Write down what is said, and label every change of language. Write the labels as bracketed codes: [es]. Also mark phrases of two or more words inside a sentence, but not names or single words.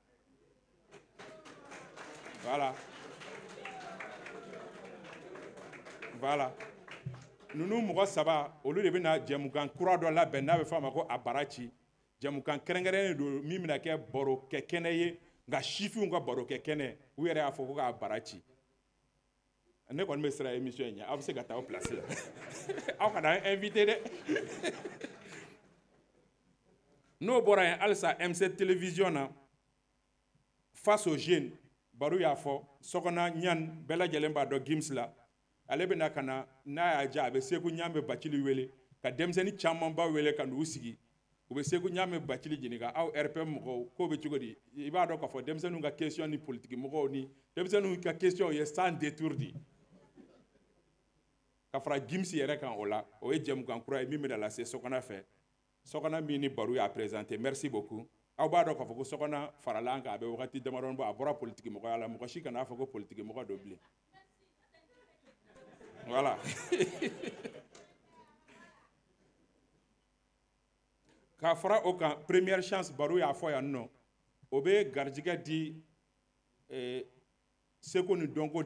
[bm] voilà ninnu mɔgɔ 3 olu de bɛna jɛmukan kura dɔ labɛn n'a bɛ fɔ a ma ko a bara ci jɛmukan kɛrɛnkɛrɛnnen don min bɛna kɛ baro kɛ kɛnɛ ye nka sifinw ka baro kɛ kɛnɛ u yɛrɛ y'a fɔ ko k'a bara ci ne kɔni bɛ siran émission in ɲɛ aw bɛ se ka taa aw place la aw kana invité dɛ n'o bɔra yen halisa M7 télévision na face aux jeunes baro y'a fɔ sɔkɔna ɲani bɛɛ lajɛlen b'a dɔn GIMS la ale bɛna ka na n'a y'a diya a bɛ Seku Ɲame Bacili wele ka denmisɛnnin camanba wele ka n'u sigi u bɛ Seku Ɲame Bacili ɲininka aw RPM mɔgɔw k'o bɛ cogo di i b'a dɔn k'a fɔ denmisɛnninw ka question ni politique mɔgɔw ni denmisɛnninw ka question ye [fr] sans détour [bm] de ka fara GIMS yɛrɛ kan o la o ye jɛmukan kura ye min bɛna lase sɔkɔna fɛ sɔkɔna min ni baro y'a présenté [fr] merci beaucoup [bm] aw b'a dɔn k'a fɔ ko sɔkɔna farala an kan a bɛ wagati damadɔni bɔ a bɔra politique mɔgɔya la mɔgɔ si kan'a fɔ ko politique mɔgɔ don bilen voilà k'a fara o kan [fr] première chance [bm] baro y'a fɔ yan nɔ o bɛ garijɛgɛ di seko ni dɔnko